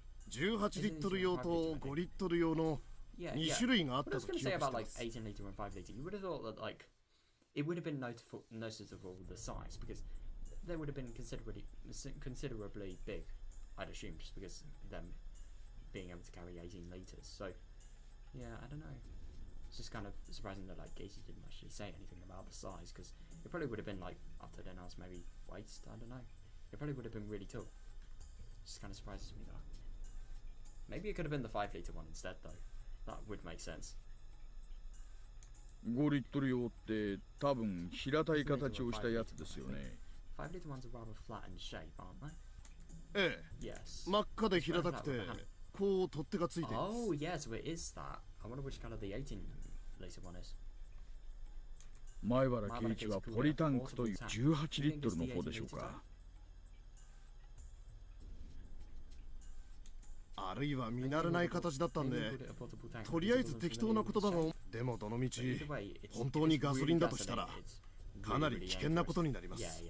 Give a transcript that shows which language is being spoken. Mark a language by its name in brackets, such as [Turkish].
[Japanese] 18リットル用と5リットル用の2種類があったと記憶してます。 [English] Like 18 litre and 5 litre. You would have thought that, like, it would have been noticeable the size, because they would have been considerably big, I'd assume, just because of them being able to carry 18 litres. So yeah, I don't know. It's just kind of surprising that, like, Keiichi didn't actually say anything about the size, because it probably would have been, like, up to Rena's maybe waist. I don't know. It probably would have been really tall. Just kind of surprises me though. Maybe it could have been the 5 litre one instead, though. That would make sense. [Japanese] 5リットル用って多分平たい形をしたやつですよね。 [English] 5 litre ones are rather flat in shape, aren't they? [Japanese] ええ。 [English] Yes. [Japanese] 真っ赤で平たくて、こう取っ手がついています。 [English] Oh, yes, it is that. I wonder which colour the 18 litre one is. [Japanese] 前原圭一はポリタンクという18リットルの方でしょうか。あるいは見慣れない形だったんで、とりあえず適当な言葉が、でもどのみち本当にガソリンだとしたらかなり危険なことになります。